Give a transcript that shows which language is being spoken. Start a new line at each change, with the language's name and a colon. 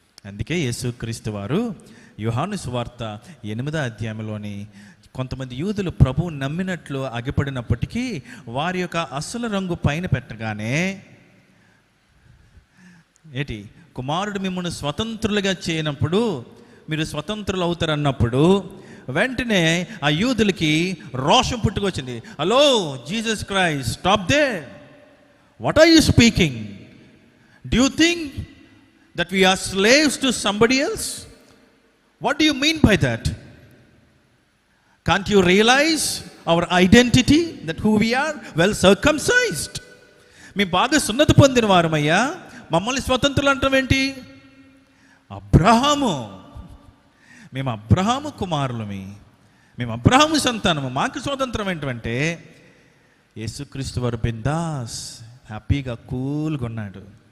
Telugu: అందుకే యేసుక్రీస్తు వారు యోహాను సువార్త 8వ అధ్యాయంలోని కొంతమంది యూదులు ప్రభువు నమ్మినట్లు అగిపడినప్పటికీ వారి యొక్క అసలు రంగు పైన పెట్టగానే, ఏంటి, కుమారుడు మిమ్మల్ని స్వతంత్రులుగా చేయనప్పుడు మీరు స్వతంత్రులు అవుతారన్నప్పుడు వెంటనే ఆ యూదులకి రోషం పుట్టుకొచ్చింది.
English: Hello Jesus Christ, stop they, what are you speaking? Do you think that we are slaves to somebody else? What do you mean by that? Can't you realize our identity, that who we are? Well circumcised.
Telugu: మీ బాగా సున్నతి పొందిన వారమయ్యా, మమ్మల్ని స్వతంత్రులు అంటాం ఏంటి? అబ్రహాము, మేము అబ్రహాము కుమారులమి, మేము అబ్రహాము సంతానము, మాకు స్వతంత్రం ఏంటంటే యేసుక్రీస్తు వారు బిందాస్ హ్యాపీగా కూల్గా ఉన్నాడు.